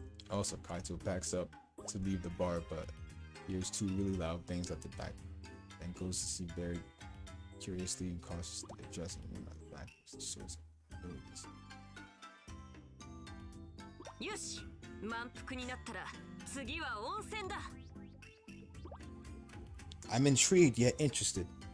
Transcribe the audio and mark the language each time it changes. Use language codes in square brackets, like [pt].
[en] Also, Kaito backs up to leave the bar, but hears two really loud bangs at the back and goes to see very curiously and cautiously addressing him at the back. The source of abilities. [ja] よし、満腹になったら次は温泉だ。 [en] I'm intrigued yet interested.